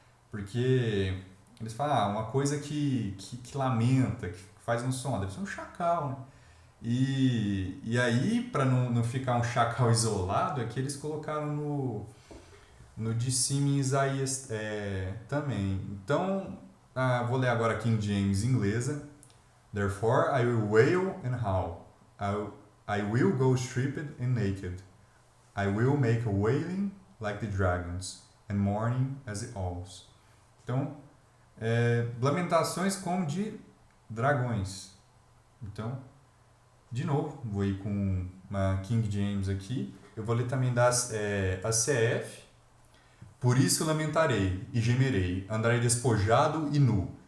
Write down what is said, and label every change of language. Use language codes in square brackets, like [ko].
[pt] Porque eles falam, uma coisa que lamenta, que faz um som, deve ser um chacal, né? E aí, para não ficar um chacal isolado, é que eles colocaram no de cima em Isaías também. Então, vou ler agora King James inglesa. [en] Therefore I will wail and howl. I will go stripped and naked. I will make a wailing like the dragons, and mourning as the owls. [pt] Então, lamentações como de dragões. Então, de novo, vou ir com uma King James aqui. Eu vou ler também das ACF. Por isso lamentarei e gemerei, andarei despojado e nu.